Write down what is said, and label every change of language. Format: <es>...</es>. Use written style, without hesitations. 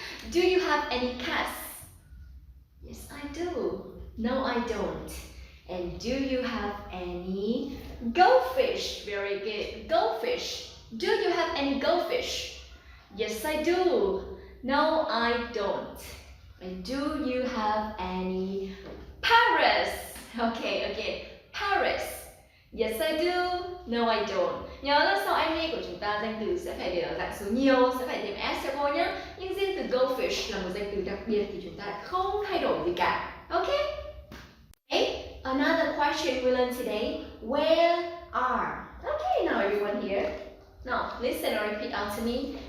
<en>Do you have any cats? Yes, I do. No, I don't. And do you have any goldfish? Very good. Goldfish. Do you have any goldfish? Yes, I do. No, I don't. And do you have any parrots? Okay, again. Parrots. Yes, I do. No, I don't.</en> <vi>Nhớ là sau any của chúng ta danh từ sẽ phải để ở dạng số nhiều, sẽ phải thêm s cho cô nhé. Nhưng riêng từ goldfish là một danh từ đặc biệt thì chúng ta lại không thay đổi gì cả.</vi> <en>Okay? Okay, another question we learned today. Where are? Okay, now everyone here. Now listen and repeat after me.</en>